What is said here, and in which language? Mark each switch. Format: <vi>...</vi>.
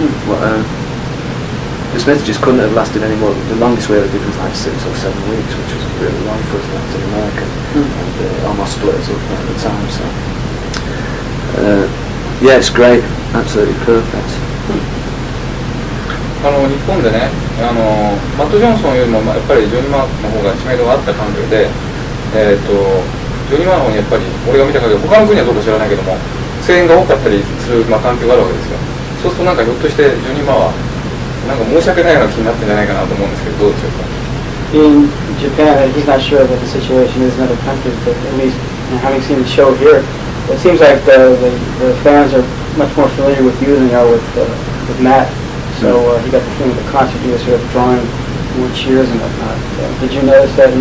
<en>Well, the Smiths just couldn't have lasted any more. The longest we ever did was like 6 or 7 weeks, which was really long for us in Latin America, and almost split us up at the time. So yeah, it's great, absolutely perfect.</en> <ja>日本でね、マット・ジョンソンよりもやっぱりジョニー・マーの方が知名度があった感じで、ジョニー・マーの方にやっぱり俺が見た限り他の国はどうか知らないけども声援が多かったりする、環境があるわけですよ。そうするとなんかひょっとしてジョニー・マーはなんか申し訳ないような気になってんじゃないかなと思うんですけど、どうでしょうか。</ja> <en>In Japan, he's not sure what the situation is in other countries, but at least having seen the show here, it seems like the fans are much more familiar with you than they are with Matt. So he got the feeling the concert he was sort of drawing more cheers and whatnot. Did you notice that?</en>